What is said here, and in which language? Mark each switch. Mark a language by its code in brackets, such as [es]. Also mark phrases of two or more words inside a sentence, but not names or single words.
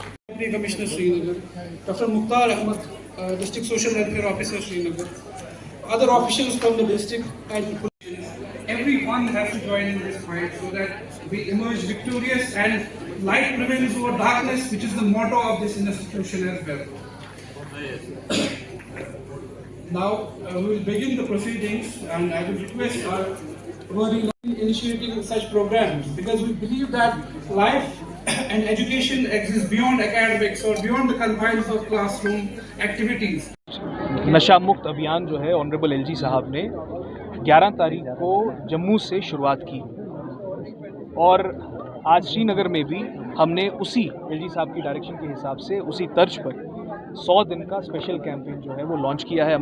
[en] Deputy Commissioner Srinagar, Dr. Mukhtar Ahmed, District Social Welfare Officer Srinagar, other officials from the district and police. Everyone has to join in this fight so that we emerge victorious and light prevails over darkness, which is the motto of this institution as well. Now we will begin the proceedings, and I will request our wording initiating such programs, because we believe that life and education exists beyond academics or beyond the confines of classroom activities. [hi] नशा मुक्त अभियान जो है [en] honourable LG [hi] साहब ने 11 तारीख को जम्मू से शुरुआत की और आज श्रीनगर में भी हमने उसी एलजी साहब की डायरेक्शन के हिसाब से उसी तर्ज पर 100 दिन का [en] special campaign [hi] जो है वो लॉन्च किया है।